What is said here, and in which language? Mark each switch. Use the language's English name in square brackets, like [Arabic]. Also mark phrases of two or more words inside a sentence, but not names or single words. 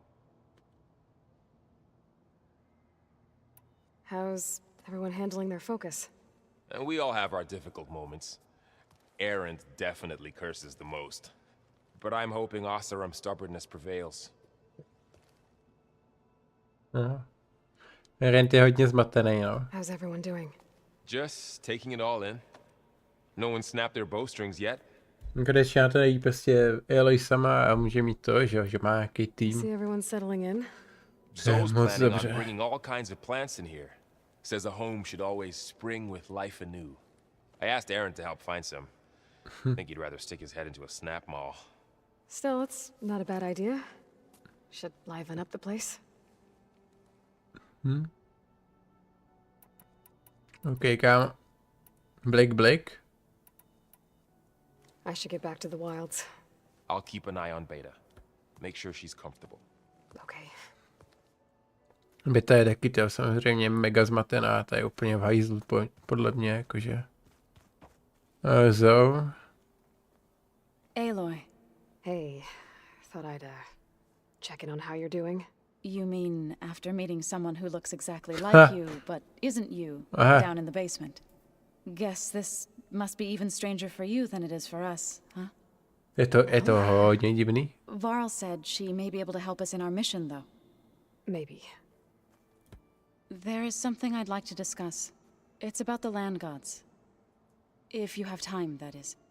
[English] How's everyone handling their focus? And we all have our difficult moments. Aaron definitely curses the most. But I'm hoping Oseram's stubbornness prevails. Aha. [Czech] Rent je hodně zmatený, no. [English] How's everyone doing? Just taking it all in. No one snapped their bowstrings yet. [Czech] Konečně na to jí prostě Aloy sama a může mít to, že má nějaký tým. [English] See everyone settling in? Zoe's [Czech] moc [English] planning [Czech] dobře. [English] on bringing all kinds of plants in here. Says a home should always spring with life anew. I asked Aaron to help find some. Think he'd rather stick his head into a snap mall. Still, it's not a bad idea. Should liven up the place. [Czech] OK, kámo. [English] Black. I should get back to the wilds. I'll keep an eye on Beta. Make sure she's comfortable. Okay. [Czech] Beta je taky to samozřejmě mega zmatená, ta je úplně v hajzlu podle mě, jakože. [English] Zoe. Aloy, Hey, thought I'd check in on how you're doing. you mean after meeting someone who looks exactly like you, but isn't you, down in the basement? Guess this must be even stranger for you than it is for us, huh? [Czech] Je to hodně divný. [English] Varl said she may be able to help us in our mission, though. Maybe. There is something I'd like to discuss. It's about the land gods. If you have time, that is.